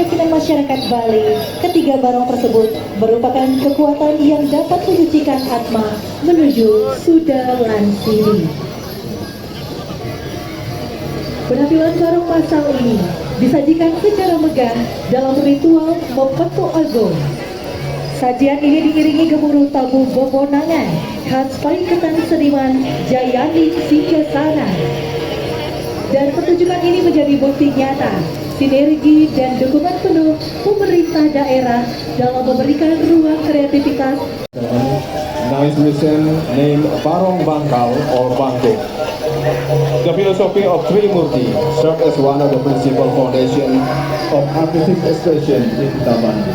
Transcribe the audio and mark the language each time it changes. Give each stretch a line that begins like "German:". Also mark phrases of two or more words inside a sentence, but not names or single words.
Indonesian: masyarakat Bali, ketiga barong tersebut merupakan kekuatan yang dapat menyucikan atma menuju Suda Lansini. Penampilan barong masal ini disajikan secara megah dalam ritual Mopeto Agung. Sajian ini diiringi gemuruh tabu bobonangan khas Paiketan Seniman Jayani Singgasana. Dan pertunjukan ini menjadi bukti nyata sinergi dan dukungan penuh pemerintah daerah dalam memberikan ruang kreativitas.
English: Now installation named Barong Bangkal or Bangkok. The philosophy of Trimurti served as one of the principal foundation of artistic expression in Taman.